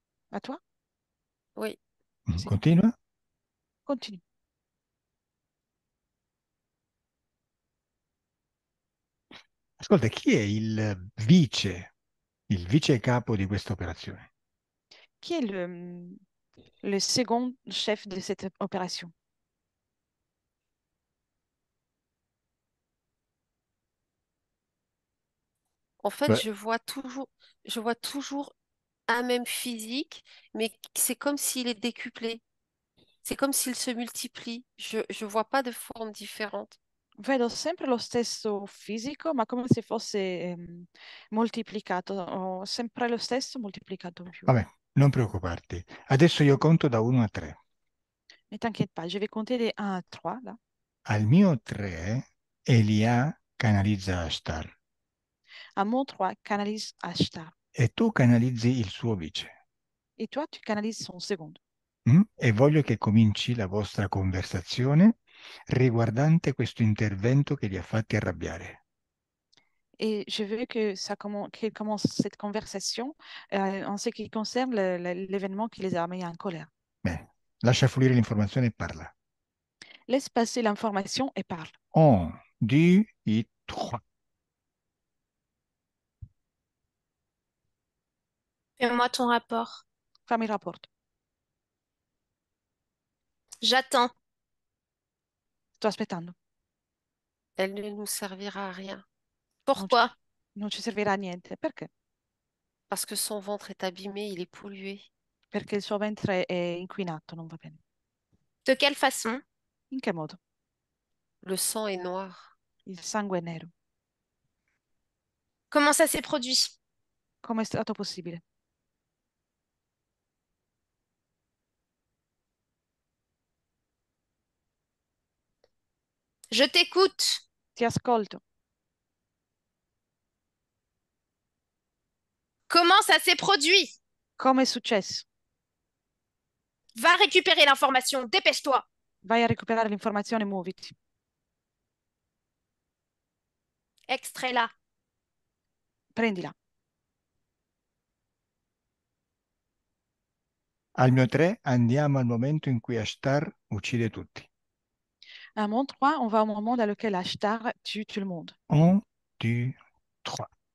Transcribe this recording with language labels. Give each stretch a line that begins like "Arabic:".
French: A toi? Oui, Mhm,
Italian: Sì. continua.
French: Continue.
Italian: Ascolta, chi è il vice capo di questa operazione?
French: Qui est le second chef de cette opération? en fait,
Italian: Beh,
French: je vois toujours un même physique, mais c'est comme s'il est décuplé. C'est comme s'il se multiplie. Je vois pas de forme différente.
Italian: Vedo sempre lo stesso fisico, ma come se fosse moltiplicato, o sempre lo stesso moltiplicato in più. vabbè, non preoccuparti. Adesso io conto da 1 a 3.
French: Ne t'inquiète pas, je vais compter de 1 à 3 là.
Italian: Al mio 3, Elia canalizza Ashtar
French: À mon 3, canalise Ashtar.
Italian: e tu canalizzi il suo vice.
French: Et toi, tu canalises son second.
Italian: E voglio che cominci la vostra conversazione riguardante questo intervento che li ha fatti arrabbiare.
French: Et je veux que qu'il commence cette conversation en ce qui concerne l'événement qui les a mis en colère.
Italian: Bene, lascia fluire l'informazione e parla.
French: Laisse passer l'information et parle. 1, 2 et 3. Fais-moi ton rapport.
Italian: Fammi il rapporto.
French: J'attends.
Italian: Sto aspettando.
French: Elle ne nous servira à rien
Italian: Non ci,
French: Pourquoi?
Italian: non ci servirà a niente. Perché?
French: parce que son ventre est abîmé, il est pollué.
Italian: Perché il suo ventre è inquinato, non va bene.
French: De quelle façon?
Italian: In che modo?
French: Le sang est noir.
Italian: Il sangue è nero.
French: Comment ça s'est produit?
Italian: Come è stato possibile?
French: Je t'écoute.
Italian: Ti ascolto.
French: Comment ça s'est produit?
Italian: Come è successo?
French: Va récupérer l'information, dépêche-toi.
Italian: Vai a recuperare l'informazione, muoviti.
French: Extrait-la.
Italian: Prendila. Al mio 3 andiamo al momento in cui Ashtar uccide tutti.
French: À mon 3, on va au moment dans lequel Ashtar tue tout le monde.
Italian: 1, 2, 3.